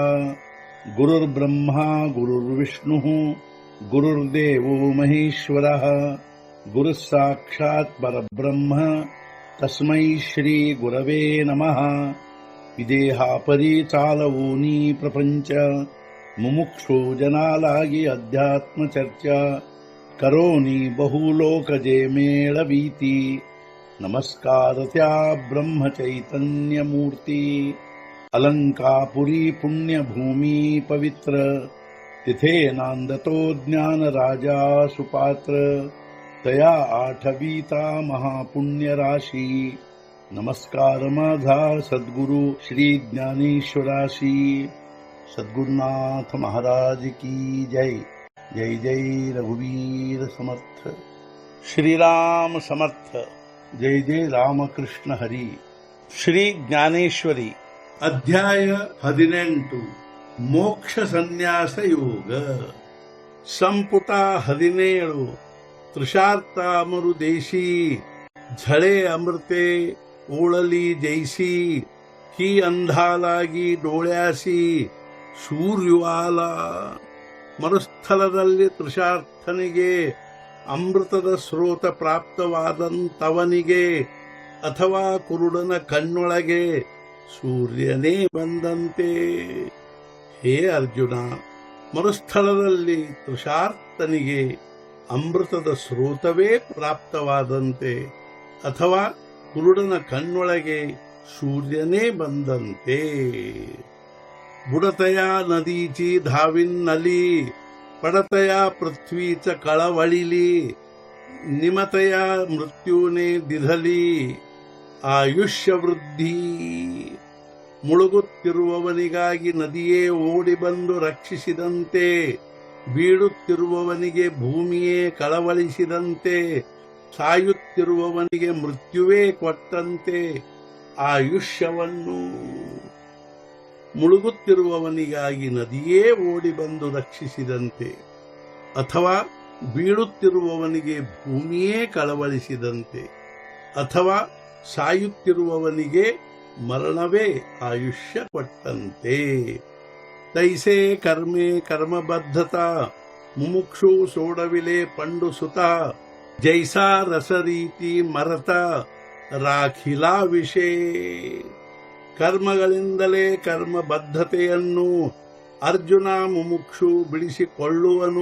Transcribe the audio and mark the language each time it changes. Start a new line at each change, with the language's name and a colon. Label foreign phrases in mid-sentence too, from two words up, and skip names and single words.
Sanskrit: गुरुर्ब्रह्मा गुरुर्विष्णुः गुरुर्देवो महेश्वरः गुरुः साक्षात् परब्रह्म तस्मै श्री गुरवे नमः.
Marathi: इदेहापरी चालवूनी प्रपंच मुमुक्षो जनालागी अध्यात्म चर्चा करोनी बहुलोकजे मेळवीती. नमस्कार त्या ब्रह्म चैतन्य मूर्ती. अलंकापुरी पुण्यभूमी पवित्र तिथे नांदतो ज्ञान राजा सुपात्र. तया आठवीता महापुण्य राशी. नमस्कार माझा सद्गुरु श्री ज्ञानेश्वराशी.
Hindi: सद्गुरुनाथ महाराज की जय.
Marathi: जय जय रघुवीर समर्थ. श्रीराम समर्थ. जय जय रामकृष्ण हरी.
Kannada: ಶ್ರೀ ಜ್ಞಾನೇಶ್ವರಿ ಅಧ್ಯಾಯ 18 ಮೋಕ್ಷ ಸನ್ಯಾಸ ಯೋಗ.
Marathi: ಸಂಪುಟ 17 तृषार्थ मरुदेशी झळे अमृते ओळली जैसी. ही अंधालागी डोळ्यासी ಸೂರ್ಯುವಾಲ.
Kannada: ಮರುಸ್ಥಳದಲ್ಲಿ ತೃಷಾರ್ಥನಿಗೆ ಅಮೃತದ ಸ್ರೋತ ಪ್ರಾಪ್ತವಾದಂತವನಿಗೆ ಅಥವಾ ಕುರುಡನ ಕಣ್ಣೊಳಗೆ ಸೂರ್ಯನೇ ಬಂದಂತೆ. ಹೇ ಅರ್ಜುನ, ಮರುಸ್ಥಳದಲ್ಲಿ ತೃಷಾರ್ಥನಿಗೆ ಅಮೃತದ ಸ್ರೋತವೇ ಪ್ರಾಪ್ತವಾದಂತೆ ಅಥವಾ ಕುರುಡನ ಕಣ್ಣೊಳಗೆ ಸೂರ್ಯನೇ ಬಂದಂತೆ.
Marathi: बुडतया नदीची धाविन्नली पडतया पृथ्वीच कळवळिली. निमतया मृत्यूने दिधली आयुष्य वृद्धी.
Kannada: ಮುಳುಗುತ್ತಿರುವವನಿಗಾಗಿ ನದಿಯೇ ಓಡಿ ಬಂದು ರಕ್ಷಿಸಿದಂತೆ, ಬೀಳುತ್ತಿರುವವನಿಗೆ ಭೂಮಿಯೇ ಕಳವಳಿಸಿದಂತೆ, ಸಾಯುತ್ತಿರುವವನಿಗೆ ಮೃತ್ಯುವೇ ಕೊಟ್ಟಂತೆ ಆಯುಷ್ಯವನ್ನು. ಮುಳುಗುತ್ತಿರುವವನಿಗಾಗಿ ನದಿಯೇ ಓಡಿ ಬಂದು ರಕ್ಷಿಸಿದಂತೆ ಅಥವಾ ಬೀಳುತ್ತಿರುವವನಿಗೆ ಭೂಮಿಯೇ ಕಳವಳಿಸಿದಂತೆ ಅಥವಾ ಸಾಯುತ್ತಿರುವವನಿಗೆ ಮರಣವೇ ಆಯುಷ್ಯ ಕೊಟ್ಟಂತೆ.
Marathi: तैसे कर्में कर्मबद्धता मुमुक्षु सोडविले पंडु सुत. जैसा रसरीती मरत राखिला विषें.
Kannada: ಕರ್ಮಗಳಿಂದಲೇ ಕರ್ಮಬದ್ಧತೆಯನ್ನು ಅರ್ಜುನ ಮುಮುಕ್ಷು ಬಿಡಿಸಿಕೊಳ್ಳುವನು.